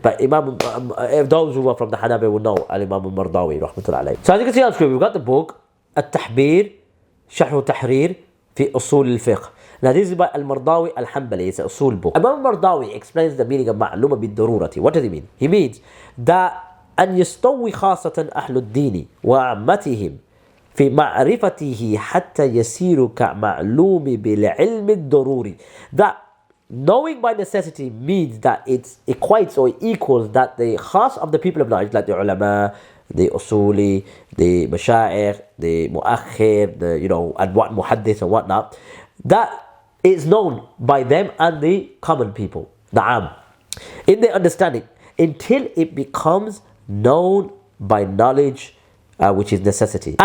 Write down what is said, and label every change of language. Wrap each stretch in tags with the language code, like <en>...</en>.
<en>But if those who are from the Hanabi will know Al-Imam al-Mardawi rahmatullahi alayhi. So as you can see on screen, we've got the book At-Tahbir</en> <ar>شرح تحرير في أصول الفقه.</ar> <en>Now this is by Al-Mardawi Al-Hanbali. It's a usul book. Imam Mardawi explains the meaning of معلومة بالضرورة. What does he mean? He means that</en> <ar>أن يستوي خاصة أهل الدين وعامتهم في معرفته حتى يصير كمعلوم بالعلم الضروري.</ar> <en>That knowing by necessity means that it equates or equals that the khas of the people of knowledge, like the ulama, the usuli, the mashayikh, the muakhir, the and what muhaddith and whatnot, that is known by them and the common people, the am, in their understanding, until it becomes known by knowledge, which is necessity.</en>